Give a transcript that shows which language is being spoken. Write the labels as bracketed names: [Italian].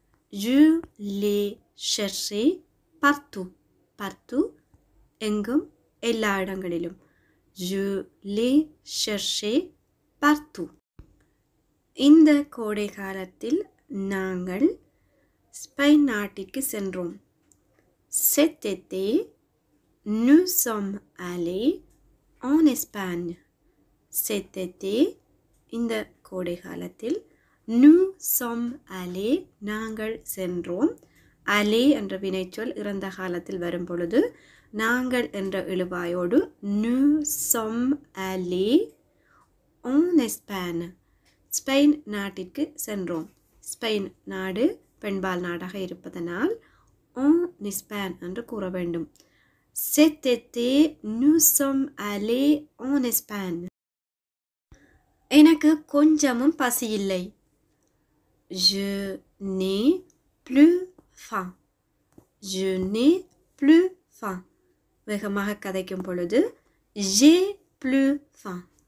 [French] Je l'ai cherché partout. [Tamil] Partout எங்கும் எல்லா இடங்களிலும். [French] Je l'ai cherché partout. [Tamil] இந்த கோடை காலத்தில் நாங்கள் ஸ்பெயின் நாட்டிற்கு சென்றோம். [French] Cet été, nous sommes allés en Espagne. Cet été, [Tamil] இந்த கோடை காலத்தில் [French] nous sommes allés, [Tamil] நாங்கள் சென்றோம். aller என்ற வினைச்சொல் இறந்த காலத்தில் வரும் பொழுது நாங்கள் என்ற எழுவாயோடு [French] nous sommes allés en Espagne. [Tamil] Spain நாட்டிற்கு சென்றோம். ஸ்பெயின் நாடு பெண்பால் நாடாக இருப்பதனால் [French] en Espagne [Tamil] என்று கூற வேண்டும். [French] Cet été, nous sommes allés en Espagne. [Tamil] எனக்கு கொஞ்சமும் பசி இல்லை. [French] Je n'ai plus faim. Je n'ai plus faim. [Tamil] வேகமாக கதைக்கும் பொழுது [French] j'ai plus faim.